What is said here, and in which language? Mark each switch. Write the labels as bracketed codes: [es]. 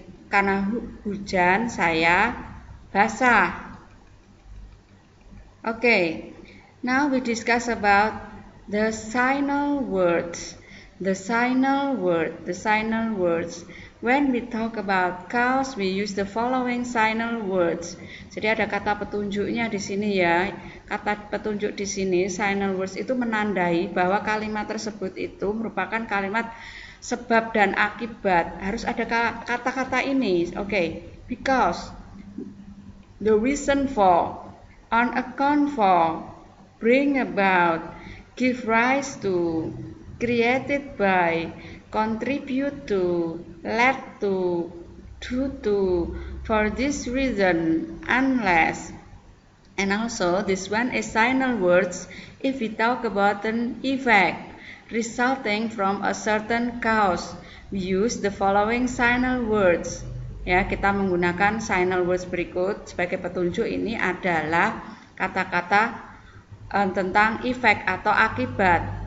[id] Karena hujan saya basah. [en] Okay, now we discuss about the signal words. The signal words. When we talk about cause, we use the following signal words. [id] Jadi ada kata petunjuknya di sini, ya. Kata petunjuk di sini, [en] signal words, [id] itu menandai bahwa kalimat tersebut itu merupakan kalimat sebab dan akibat. Harus ada kata-kata ini. Okay. [en] Because, the reason for, on account for, bring about, give rise to, created by, contribute to, led to, due to, for this reason, unless. And also this one is signal words if we talk about an effect resulting from a certain cause. We use the following signal words. [id] Ya, kita menggunakan [en] signal words [id] berikut sebagai petunjuk. Ini adalah kata-kata tentang efek atau akibat.